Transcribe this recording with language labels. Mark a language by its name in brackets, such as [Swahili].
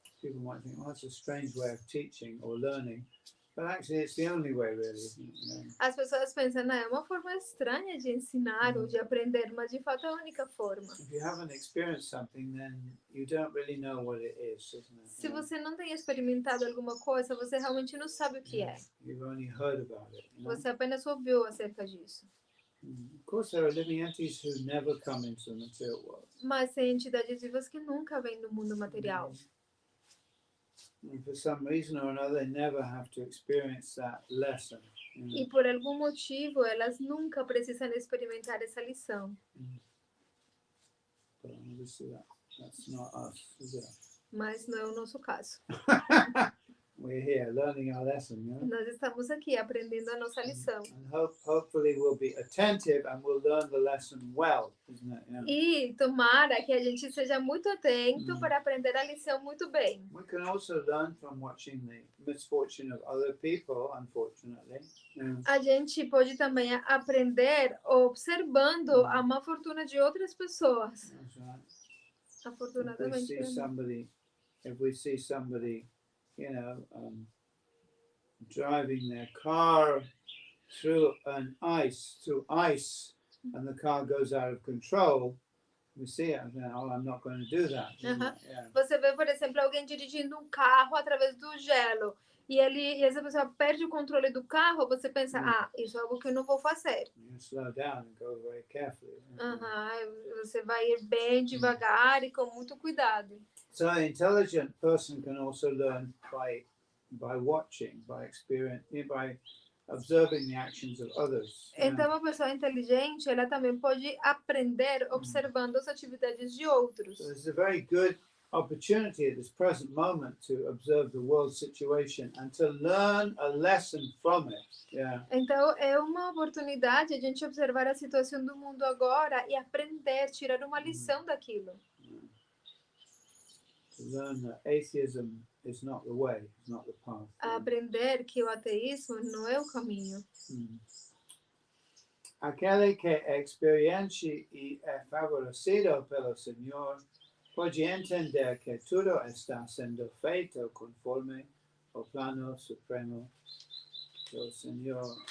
[English] People might think, that's a strange way of teaching or learning, but actually it's the only way, really, isn't it? [Portuguese] As pessoas pensam, é uma forma estranha de ensinar ou de aprender, mas de fato é a única forma. [English] If you haven't experienced something, then you don't really know what it is, isn't it? [Portuguese] Se você não tem experimentado alguma coisa, você realmente não sabe o que é. [English] You've only heard about it. [Portuguese] Você apenas ouviu acerca disso. [English] Of course, there are living entities who never come into the material world. [Portuguese] Mas tem entidades vivas que nunca vêm do mundo material. [English] And for some reason or another, they never have to experience that lesson. [Portuguese] E por algum motivo, elas nunca precisam experimentar essa lição. [English] But obviously that's not us, is it? [Portuguese] Mas não é o nosso caso. [English] We're here learning our lesson, [Portuguese] Nós estamos aqui aprendendo a nossa lição. [English] And hopefully we'll be attentive and we'll learn the lesson well, isn't it? Yeah. [Portuguese] E tomara que a gente seja muito atento para aprender a lição muito bem. [English] We can also learn from watching the misfortune of other people, unfortunately. Yeah. [Portuguese] A gente pode também aprender observando a má fortuna de outras pessoas. [English] That's right. [Portuguese] Afortunadamente. [English] If we see somebody, driving their car through ice, and the car goes out of control, we see it, oh, I'm not going to do that. Uhum. Yeah. [Portuguese] Você vê, por exemplo, alguém dirigindo um carro através do gelo e essa pessoa perde o controle do carro, você pensa, isso é algo que eu não vou fazer. [English] You slow down and go very carefully. [Portuguese] Você vai ir bem devagar e com muito cuidado. [English] So an intelligent person can also learn by watching, by experience, by observing the actions of others. [Portuguese] Então, uma pessoa inteligente, ela também pode aprender observando as atividades de outros. [English] So this is a very good opportunity at this present moment to observe the world situation and to learn a lesson from it. Yeah. [Portuguese] Então, é uma oportunidade a gente observar a situação do mundo agora e aprender, tirar uma lição daquilo. [English] To learn that atheism is not the way, it's not the path. [Portuguese] Aprender que o ateísmo não é o caminho. Aquele que experiencie e é favorecido pelo Senhor pode entender que tudo está sendo feito conforme o plano supremo do Senhor.